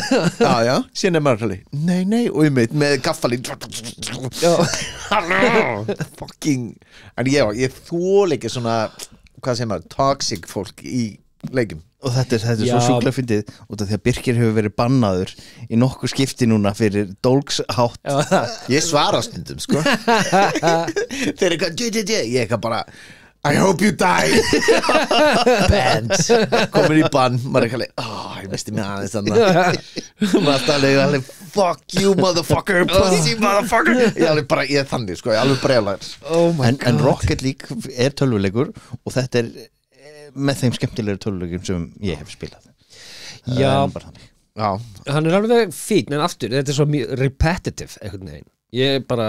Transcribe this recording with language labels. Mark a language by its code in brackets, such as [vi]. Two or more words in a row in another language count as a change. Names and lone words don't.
[is] já, síðan maður alveg nei, og ég meit með gaffalín fucking en ég þól ekki svona hvað segir maður, toxic fólk í leikjum og þetta er svo sjúklega fyndið út af því að Birkir hefur verið bannaður í nokkuð skipti núna fyrir dólgshátt ég svara stundum sko þeir eitthvað ég eitthvað bara [en] I hope you die banned [is] komin í bann maður eitthvað ég misti mig aðeins þannig maður alveg [en] fuck you motherfucker pussy motherfucker [is] ég er þannig sko ég er alveg brjálæður en Rocket League er tölvuleikur og þetta er með þeim skemmtilegri tölvuleikum sem ég hef spilað já, hann er alveg fín en aftur, þetta er svo repetitive einhvern veginn, ég bara